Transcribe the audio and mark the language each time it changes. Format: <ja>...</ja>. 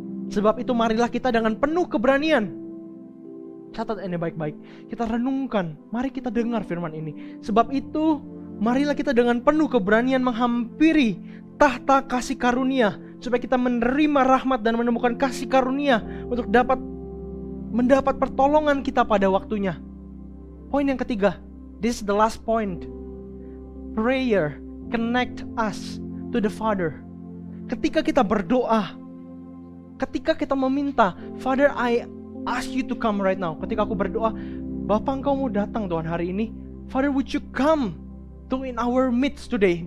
<id>Sebab itu marilah kita dengan penuh keberanian. Catat ini baik-baik, kita renungkan, mari kita dengar firman ini. Sebab itu marilah kita dengan penuh keberanian menghampiri tahta kasih karunia, supaya kita menerima rahmat dan menemukan kasih karunia untuk mendapat pertolongan kita pada waktunya. Poin yang ketiga,</id> <en>this is the last point. Prayer connect us to the Father.</en> <id>Ketika kita berdoa, ketika kita meminta,</id> <en>Father, I ask you to come right now.</en> <id>Ketika aku berdoa, Bapa, Engkau mau datang Tuhan hari ini.</id> <en>Father, would you come to in our midst today?</en>